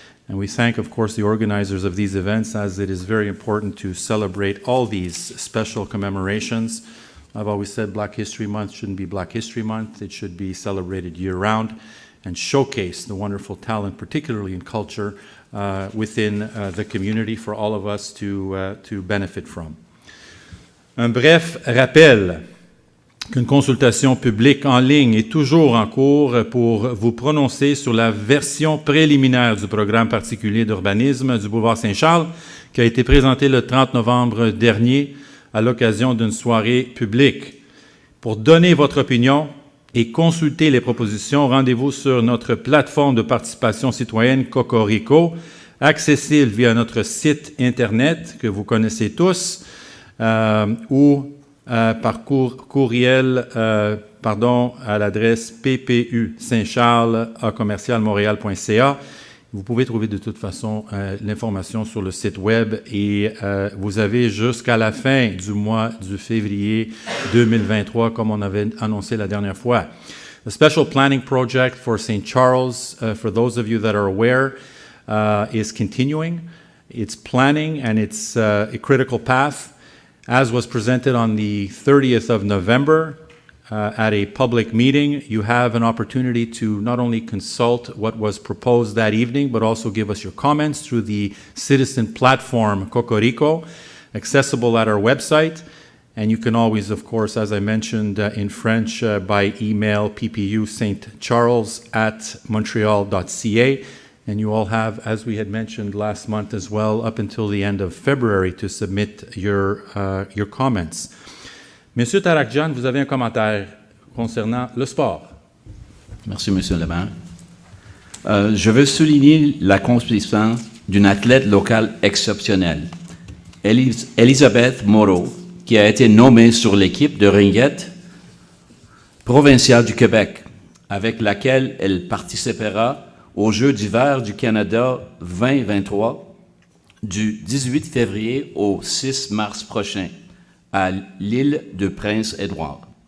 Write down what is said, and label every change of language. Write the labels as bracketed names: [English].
[English] And we thank, of course, the organizers of these events, as it is very important to celebrate all these special commemorations. I've always said Black History Month shouldn't be Black History Month. It should be celebrated year-round and showcase the wonderful talent, particularly in culture, within the community for all of us to benefit from. [French] Un bref rappel qu'une consultation publique en ligne est toujours en cours pour vous prononcer sur la version préliminaire du programme particulier d'urbanisme du boulevard Saint-Charles qui a été présenté le 30 novembre dernier à l'occasion d'une soirée publique. Pour donner votre opinion et consulter les propositions, rendez-vous sur notre plateforme de participation citoyenne Cocorico, accessible via notre site Internet que vous connaissez tous, ou par courriel à l'adresse ppu-saint-charles@montréal.ca. Vous pouvez trouver de toute façon l'information sur le site web et vous avez jusqu'à la fin du mois de février 2023, comme on avait annoncé la dernière fois. [English] The special planning project for St. Charles, for those of you that are aware, is continuing. It's planning and it's a critical path, as was presented on the 30th of November. At a public meeting, you have an opportunity to not only consult what was proposed that evening, but also give us your comments through the citizen platform Cocorico, accessible at our website. And you can always, of course, as I mentioned in French, by email ppustcharles@montreal.ca. And you all have, as we had mentioned last month as well, up until the end of February to submit your comments. [French] Monsieur Tarakjan, vous avez un commentaire concernant le sport. Merci, Monsieur le maire. Je veux souligner l'accomplissement d'une athlète locale exceptionnelle, Elisabeth Moreau, qui a été nommée sur l'équipe de ringuette provinciale du Québec, avec laquelle elle participera aux Jeux d'hiver du Canada 2023 du 18 février au 6 mars prochain à l'île de Prince-Édouard.